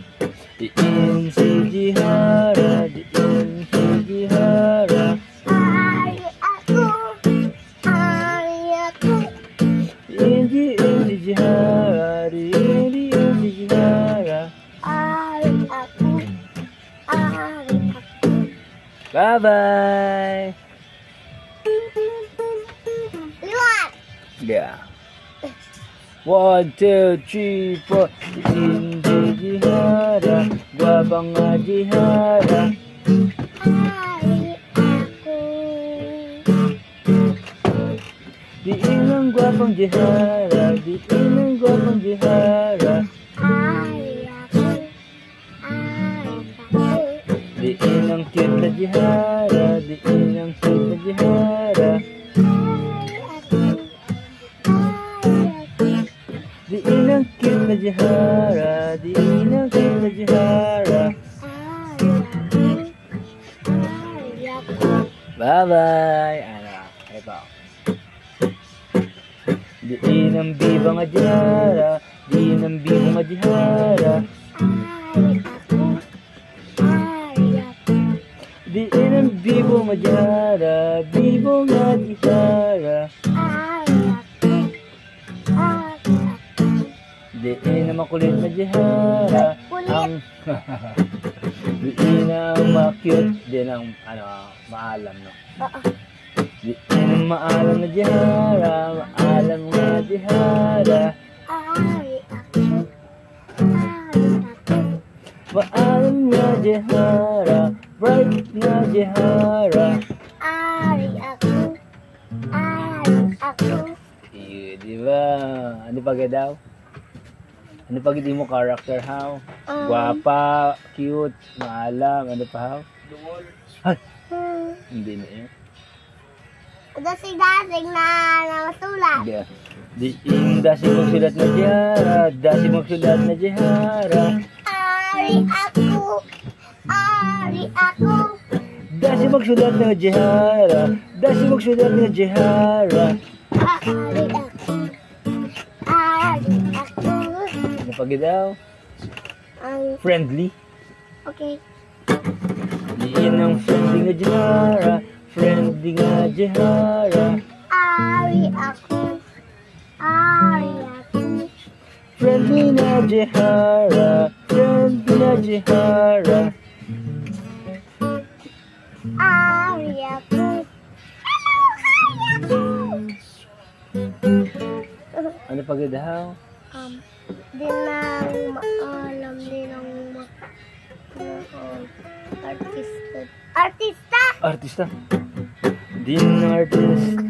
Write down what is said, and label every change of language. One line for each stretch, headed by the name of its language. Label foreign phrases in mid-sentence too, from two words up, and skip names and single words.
Hiligaynon: Insijihara, Insijihara. Hari aku. Hari aku. Insijihara, Insijihara. Hari aku. Hari aku. Bye-bye. Liwat. Yeah. 1, 2, 3, 4. Insijihara, Gwapang Jihara. Hari aku. Diin ang gwapang Jihara, diin ang gwapang Jihara. Hari aku. Hari aku. Diin ang cute na Jihara, diin ang cute na Jihara. Hari aku. Hari aku. Diin ang cute na Jihara, diin ang cute na Jihara. Hari aku. Hari aku. Bye-bye.
Filipino: Ano ito.
Hiligaynon: Diin ang biba nga Jihara, diin ang biba nga Jihara. Hari aku. Hari aku. Diin ang bibo nga Jihara, bibo nga Jihara. Hari aku. Hari aku. Diin ang makulit na Jihara, Kulit. ang diin ang ma-cute, din ang maalam, no? Oo. Diin ang maalam na Jihara, maalam nga Jihara. Hari aku. Hari aku. Maalam nga Jihara, bright nga Jihara. Hari aku. Hari aku. Iyo, di ba? Ano pa daw? Ano pa gid mo character, how? Guwapa, cute, maalam, ano pa, how?
Filipino: Ay, hindi na yun.
Hiligaynon: Dasing-dasing na masulat. Yeah. Diin dasi magsulat na Jihara, dasi magsulat na Jihara. Hari aku. Hari aku. Dasi magsulat na Jihara, dasi magsulat na Jihara. Hari aku. Hari aku. Ano pa daw? Friendly. Okay. Diin ang friendly nga Jihara, friendly nga Jihara. Hari aku. Hari aku. Friendly na Jihara, friendly na Jihara. Hari aku. Ano pa daw? Di nang maalam, di nang artista. Artista! Artista. Din artista.